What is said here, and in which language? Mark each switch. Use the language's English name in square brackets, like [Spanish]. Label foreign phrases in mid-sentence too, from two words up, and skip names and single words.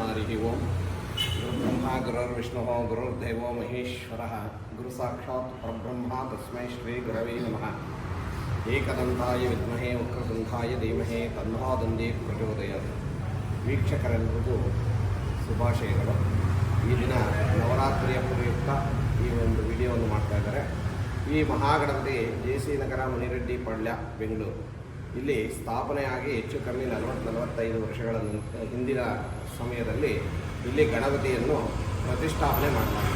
[Sanskrit] ओम गुरुब्रह्मा गुरुर्विष्णुः गुरुर्देवो महेश्वरः गुरुसाक्षात् परब्रह्म तस्मै श्री गुरवे नमः। एकदंताय विद्महे वक्रतुंडाय धीमहि तन्नो ದಂದಿ ಪ್ರಚೋದಯಾತ್। [Kannada] ವೀಕ್ಷಕರೆಲ್ಲರಿಗೂ ಶುಭಾಶಯಗಳು। ಈ ದಿನ ನವರಾತ್ರಿಯ ಪ್ರಯುಕ್ತ ಈ ಒಂದು ವಿಡಿಯೋವನ್ನು ಮಾಡ್ತಾ ಇದ್ದಾರೆ। ಈ ಮಹಾಗಣಪತಿ ಜೆ.ಸಿ. ನಗರ ಮುನಿರೆಡ್ಡಿ ಪಾಳ್ಯ ಬೆಂಗಳೂರು ಇಲ್ಲಿ ಸ್ಥಾಪನೆಯಾಗಿ ಹೆಚ್ಚು ಕಮ್ಮಿ 40-45 ವರ್ಷಗಳ ಹಿಂದಿನ ಸಮಯದಲ್ಲಿ ಇಲ್ಲಿ ಗಣಪತಿಯನ್ನು ಪ್ರತಿಷ್ಠಾಪನೆ ಮಾಡಲಾಗಿದೆ।